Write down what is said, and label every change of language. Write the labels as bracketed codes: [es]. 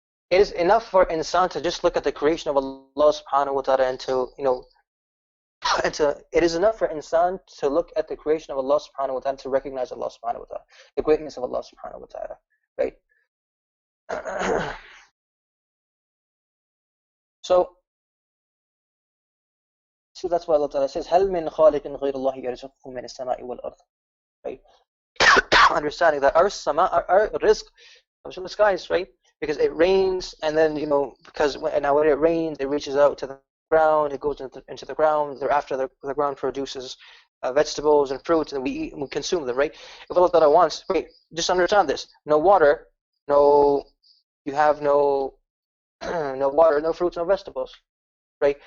[en] It is enough for insan to just look at the creation of Allah subhanahu wa ta'ala and to, it is enough for insan to look at the creation of Allah subhanahu wa ta'ala to recognize Allah subhanahu wa ta'ala, the greatness of Allah subhanahu wa ta'ala, right? So that's why Allah Ta'ala says, [ar] هَلْ مِنْ خَالِقٍ غَيْرُ اللَّهِ يَرْزُقُكُم مِّنَ السَّمَاءِ وَالْأَرْضِ, right? [en] Understanding that our rizq comes from the skies, right? Because it rains, and then, because when it rains, it reaches out to the ground, it goes into the ground, thereafter the ground produces vegetables and fruits, and we eat and we consume them, right? If Allah Ta'ala wants, wait, just understand this, no water, you have no water, no fruits, no vegetables, right?